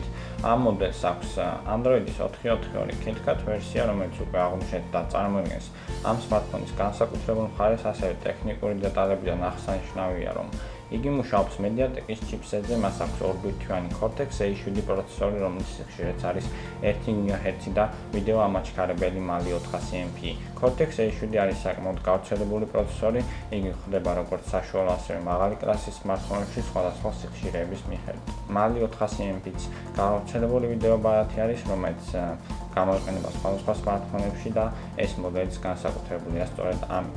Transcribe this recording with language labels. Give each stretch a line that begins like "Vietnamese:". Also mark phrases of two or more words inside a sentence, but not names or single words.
Georgian: ამ მოდელს აქვს Android-ის 4.4 KitKat ვერსია, რომელიც უკვე აღმოჩნდა და წარმოადგენს ამ smartphone-ის განსაკუთრებულ მხარეს, ასევე ტექნიკური დეტალებიდან აღსანიშნავია, რომ იგი მუშაობს MediaTek-ის ჩიპსეტზე, მას აქვს 2 ბირთვიანი Cortex A7 პროცესორი, რომლის სიხშირეც არის 1 GHz და ვიდეო ამაჩქარებელი მალი 400MP. Cortex A7 არის საკმაოდ გავრცელებული პროცესორი, იგი ხდება როგორც საშუალო, ასევე მაღალი კლასის smartphone-ებში სხვადასხვა სიხშირეების მიხედვით. მალი 400MP-ც გავრცელებული ვიდეო ბარათი არის, რომელიც გამოიყენება სხვადასხვა smartphone-ებში და ეს მოდელიც განსაკუთრებულია სწორედ ამით.